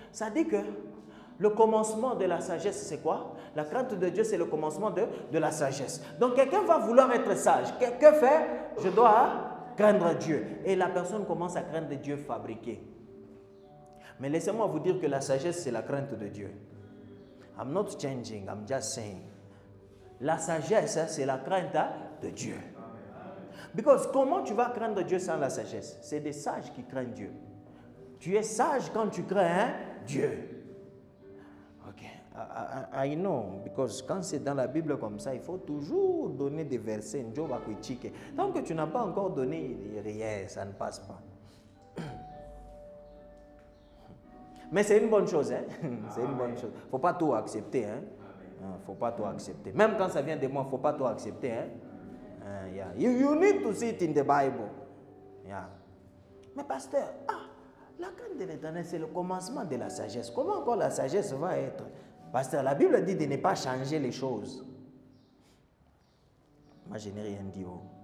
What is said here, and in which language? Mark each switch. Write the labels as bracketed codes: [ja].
[fr] Ça dit que le commencement de la sagesse, c'est quoi? La crainte de Dieu, c'est le commencement de la sagesse. Donc quelqu'un va vouloir être sage. Que faire? Je dois craindre Dieu. Et la personne commence à craindre Dieu fabriqué. Mais laissez-moi vous dire que la sagesse, c'est la crainte de Dieu. [en] I'm not changing, I'm just saying. [fr] La sagesse, c'est la crainte de Dieu. Because comment tu vas craindre Dieu sans la sagesse? C'est des sages qui craignent Dieu. Tu es sage quand tu crains Dieu. [en] Ok, I know, because [fr] quand c'est dans la Bible comme ça, il faut toujours donner des versets. Tant que tu n'as pas encore donné rien, ça ne passe pas. Mais c'est une bonne chose, hein? C'est une bonne chose. Il ne faut pas tout accepter, hein? Faut pas tout accepter. Même quand ça vient de moi, il ne faut pas tout accepter, hein? Yeah. [en] You need to see it in the Bible. Yeah. [fr] Mais pasteur, la crainte de l'Éternel, c'est le commencement de la sagesse. Comment encore la sagesse va être? Pasteur, la Bible dit de ne pas changer les choses. Moi, je n'ai rien dit. Oh.